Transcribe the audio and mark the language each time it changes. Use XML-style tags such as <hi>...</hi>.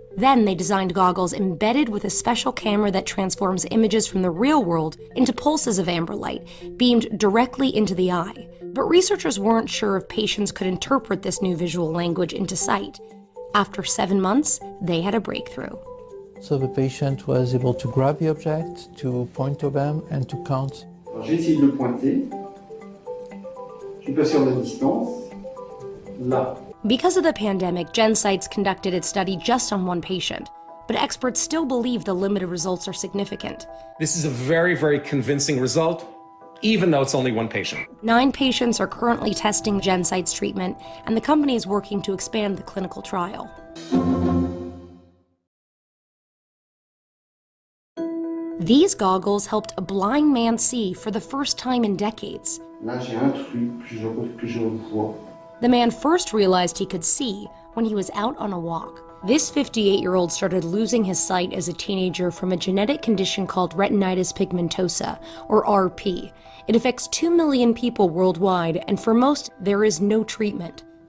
<en>Then they designed goggles embedded with a special camera that transforms images from the real world into pulses of amber light, beamed directly into the eye. But researchers weren't sure if patients could interpret this new visual language into sight. After 7 months, they had a breakthrough. So the patient was able to grab the object, to point to them, and to count.</en> <fr>Alors, j'ai essayé de le pointer. Je suis pas sûr de la distance. Là.</fr> <en>Because of the pandemic, GenSights conducted its study just on one patient, but experts still believe the limited results are significant. This is a very, very convincing result, even though it's only one patient. 9 patients are currently testing GenSights treatment, and the company is working to expand the clinical trial. These goggles helped a blind man see for the first time in decades.</en> <fr>Là, j'ai un truc que je vois.</fr> <en>The man first realized he could see when he was out on a walk. This 58-year-old started losing his sight as a teenager from a genetic condition called retinitis pigmentosa, or RP. It affects 2 million people worldwide, and for most, there is no treatment.</en>